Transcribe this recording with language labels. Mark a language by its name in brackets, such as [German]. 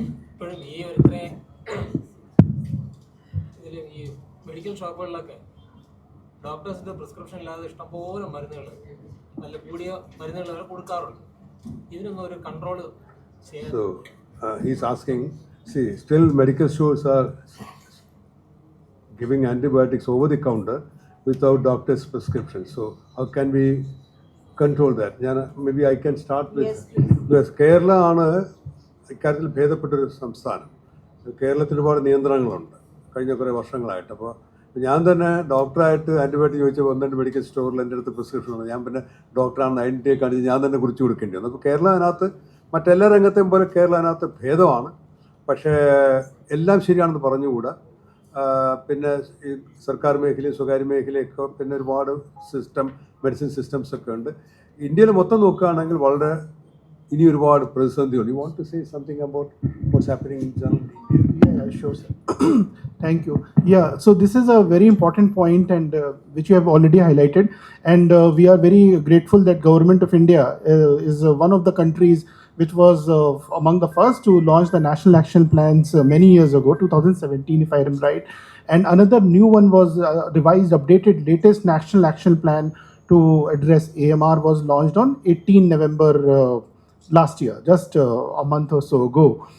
[Malayalam] ഇപ്പോഴും ഈ ഒരുത്തരെ ഇതിൽ ഈ മെഡിക്കൽ ഷോപ്പുകളിലൊക്കെ ഡോക്ടേഴ്സിൻ്റെ പ്രിസ്ക്രിപ്ഷൻ ഇല്ലാതെ ഇഷ്ടംപോലെ മരുന്നുകൾ, നല്ല കൂടിയ മരുന്നുകൾ അവർ കൊടുക്കാറുണ്ട്. ഇതിനൊന്നും ഒരു കൺട്രോൾ ചെയ്യാൻ. [English] So he's asking, see, still medical stores are giving antibiotics over the counter without doctor's prescription. So how can we control that? Maybe I can start with, Yes, please. [Malayalam] because Kerala ആണ് ഇക്കാര്യത്തിൽ ഭേദപ്പെട്ടൊരു സംസ്ഥാനം. കേരളത്തിൽ ഒരുപാട് നിയന്ത്രണങ്ങളുണ്ട് കഴിഞ്ഞ കുറേ വർഷങ്ങളായിട്ട്. അപ്പോൾ ഞാൻ തന്നെ ഡോക്ടറായിട്ട് ആൻറ്റിബയോട്ടിക് ചോദിച്ചപ്പോൾ 1-2 മെഡിക്കൽ സ്റ്റോറിൽ എൻ്റെ അടുത്ത് പ്രിസ്ക്രിപ്ഷൻ ഉണ്ട്. ഞാൻ പിന്നെ ഡോക്ടറാണെന്ന് ഐഡൻറ്റിറ്റി കാണിച്ച് ഞാൻ തന്നെ കുറിച്ച് കൊടുക്കേണ്ടി വന്നു. അപ്പോൾ കേരള അതിനകത്ത് മറ്റെല്ലാ രംഗത്തെയും പോലെ കേരള അതിനകത്ത് ഭേദമാണ്. പക്ഷേ എല്ലാം ശരിയാണെന്ന് പറഞ്ഞുകൂടാ. പിന്നെ ഈ സർക്കാർ മേഖലയും സ്വകാര്യ മേഖലയൊക്കെ പിന്നെ ഒരുപാട് മെഡിസിൻ സിസ്റ്റംസ് ഒക്കെ ഉണ്ട്. ഇന്ത്യയിൽ മൊത്തം നോക്കുകയാണെങ്കിൽ വളരെ ഇനി ഒരുപാട് പ്രതിസന്ധിയുണ്ട്. [English] You want to say something about what's happening in general? Yeah, sure, sir. Thank you. Yeah, so this is a very important point, and which you have already highlighted, and we are very grateful that Government of India is one of the countries which was among the first to launch the national action plans many years ago, 2017 if I am right, and another new one was revised, updated, latest national action plan to address AMR was launched on 18 November last year, just a month or so ago.